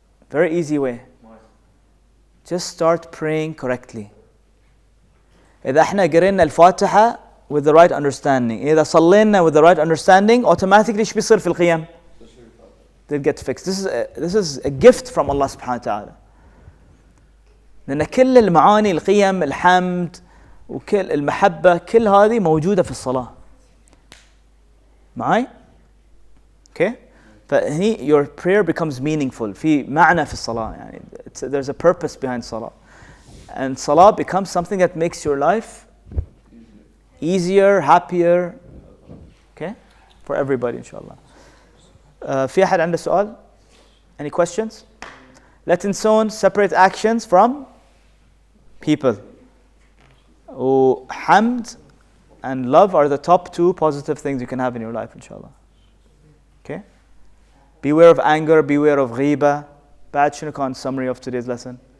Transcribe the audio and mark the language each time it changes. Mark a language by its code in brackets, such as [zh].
[en] Very easy way. Just start praying correctly. [ar] إذا احنا قرينا الفاتحة [en] with the right understanding, [ar] إذا صلينا [en] with the right understanding, automatically [ar] ايش بيصير في القيام؟ [en] They'll get fixed. This is a gift from Allah subhanahu wa ta'ala. [ar] لأن كل المعاني القيم الحمد وكل المحبة كل هذه موجودة في الصلاة. معي؟ Okay? فهني [en] your prayer becomes meaningful. [ar] في معنى في الصلاة يعني [en] there's a purpose behind salah. And salah becomes something that makes your life easier, happier. Okay? For everybody inshallah. [ar] في أحد عنده سؤال؟ [en] Any questions? [ar] لا تنسون [en] separate actions from people. [ar] وحمد [en] and love are the top 2 positive things you can have in your life inshallah. Okay? Beware of anger, beware of ghiba. [ar] بعد شنو كان [en] summary of today's lesson?